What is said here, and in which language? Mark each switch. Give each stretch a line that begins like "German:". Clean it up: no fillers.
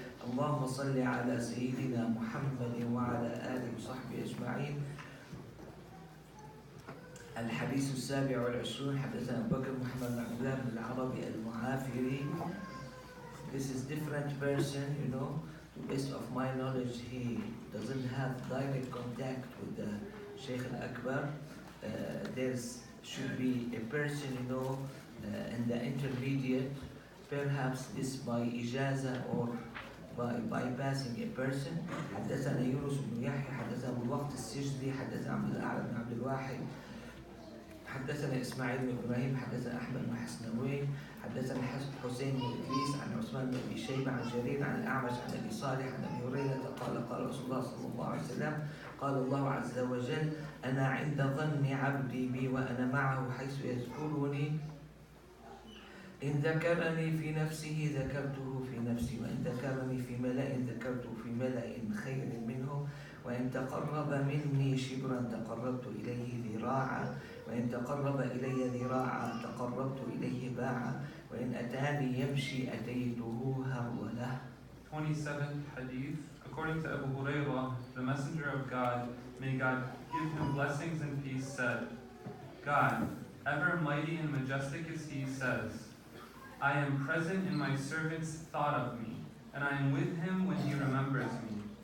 Arabic: اللهم صل على سيدنا محمد وعلى آله وصحبه أجمعين. الحديث السابع والعشرون. حدثنا أبو بكر محمد بن عبد الله بن العربي المعافري.
English: This is different person, To the best of my knowledge, he doesn't have direct contact with the Sheikh al-Akbar. There should be a person, in the intermediate, perhaps this by ijaza or by bypassing a person.
Arabic: حدثنا يونس بن يحيى حدثنا أبو الوقت السجدي حدثنا عبد الأعلى بن عبد الواحد حدثنا إسماعيل بن إبراهيم حدثنا أحمد بن حسنوي حدثنا حسين بن إدريس عن عثمان بن أبي شيبة عن جرير عن الأعمش عن أبي صالح عن أبي هريرة قال رسول الله صلى الله عليه وسلم قال الله عز وجل أنا عند ظن عبدي بي وأنا معه حيث يذكرني إن ذكرني في نفسه ذكرته في نفسي وإن ذكرني في ملأ ذكرته في ملأ خير منه وإن تقرب مني شبرا تقربت إليه ذراعا وإن تقرب إلي ذراعا تقربت إليه باعا وإن أتاني يمشي أتيته هروله.
English: 27th Hadith. According to Abu Hurairah, the Messenger of God, may God give him blessings and peace, said, God, ever mighty and majestic is He, says, I am present in my servant's thought of me, and I am with him when he remembers me.